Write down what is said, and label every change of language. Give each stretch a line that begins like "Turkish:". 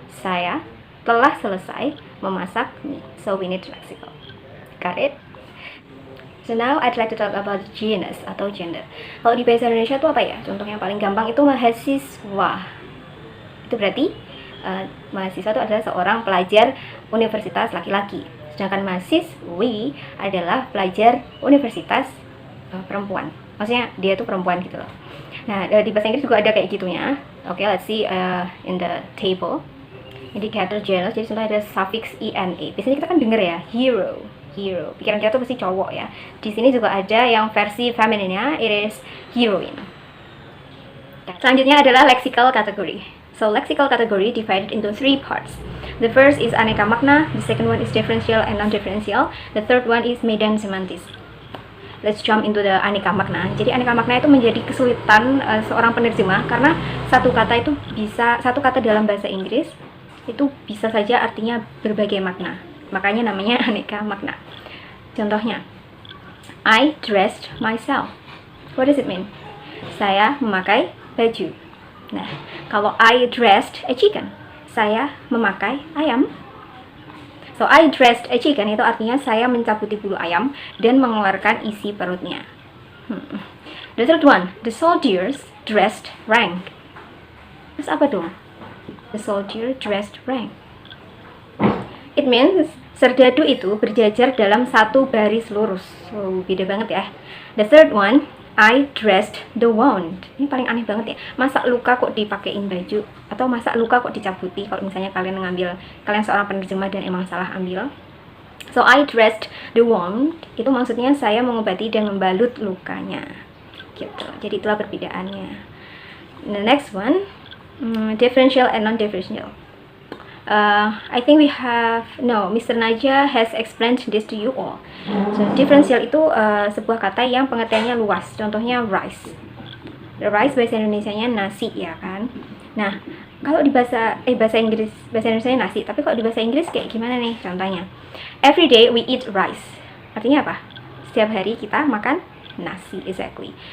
Indonesian: Saya telah selesai memasak mie.
English: So we need lexical. Got it? So now I'd like to talk about genus atau gender.
Indonesian: Kalau di bahasa Indonesia itu apa ya? Contoh yang paling gampang itu mahasiswa. Itu berarti mahasiswa itu adalah seorang pelajar universitas laki-laki. Sedangkan mahasiswi adalah pelajar universitas perempuan. Maksudnya dia tuh perempuan gitu loh. Nah, di bahasa Inggris juga ada kayak gitunya.
English: Oke, let's see in the table.
Indonesian: Indicator genus, jadi contohnya ada suffix ena. Biasanya kita kan denger ya, hero. Pikiran kita tuh pasti cowok ya. Di sini juga ada yang versi femininnya,
English: it is heroine.
Indonesian: Selanjutnya adalah lexical category.
English: So lexical category divided into three parts. The first is aneka makna, the second one is differential and non-differential, the third one is medan semantis. Let's jump into the aneka makna.
Indonesian: Jadi aneka makna itu menjadi kesulitan seorang penerjemah karena satu kata dalam bahasa Inggris itu bisa saja artinya berbagai makna. Makanya namanya aneka makna.
English: Contohnya, I dressed myself. What does it mean?
Indonesian: Saya memakai baju. Nah, kalau
English: I dressed a chicken,
Indonesian: saya memakai ayam.
English: So, I dressed a chicken
Indonesian: itu artinya saya mencabuti bulu ayam dan mengeluarkan isi perutnya.
English: The third one, the soldiers dressed rank.
Indonesian: Terus apa dong?
English: The soldier dressed rank. It means
Indonesian: serdadu itu berjajar dalam satu baris lurus. So, beda banget ya.
English: The third one, I dressed the wound.
Indonesian: Ini paling aneh banget ya. Masa luka kok dipakein baju? Atau masa luka kok dicabuti? Kalau misalnya kalian seorang penerjemah dan emang salah ambil.
English: So I dressed the wound.
Indonesian: Itu maksudnya saya mengobati dan membalut lukanya. Gitu. Jadi itulah perbedaannya.
English: The next one, differential and non-differential. I think Mr. Naja has explained this to you all.
Indonesian: So, differential itu sebuah kata yang pengertiannya luas. Contohnya rice. The rice bahasa Indonesianya nasi ya kan. Nah, kalau di bahasa Indonesia nasi, tapi kalau di bahasa Inggris kayak gimana nih? Contohnya,
English: every day we eat rice.
Indonesian: Artinya apa? Setiap hari kita makan nasi, exactly.